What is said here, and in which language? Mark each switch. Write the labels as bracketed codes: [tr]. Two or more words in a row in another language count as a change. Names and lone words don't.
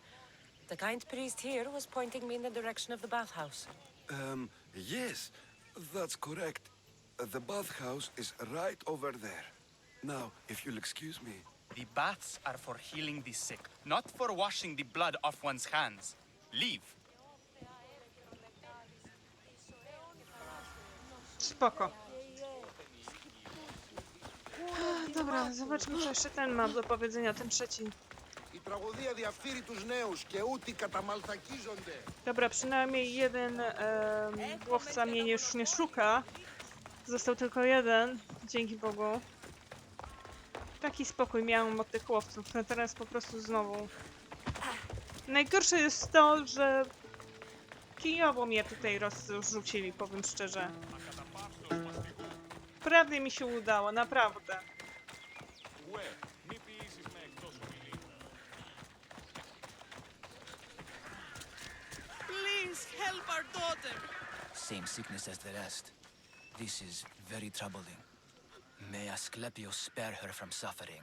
[en] The kind priest here was pointing me in the direction of the bathhouse. Yes, that's correct. The bathhouse is right over there. Now, if you'll excuse me. The baths are for healing the sick, not for washing the blood off one's hands. Leave. [pl] Spoko. Dobra, zobaczmy, co jeszcze ten ma do powiedzenia, ten trzeci. [el] Η τραγωδία διαφθείρει τους νέους και ούτι καταμαλθακίζονται. [pl] Dobra, przynajmniej jeden łowca mnie już nie szuka. Został tylko jeden, dzięki Bogu. Taki spokój miałam od tych łowców, a teraz po prostu znowu. Najgorsze jest to, że kijowo mnie tutaj rozrzucili, powiem szczerze. Prawie mi się udało, naprawdę. [en] Please help our daughter! Same sickness as the rest. This is very troubling. May Asclepius spare her from suffering.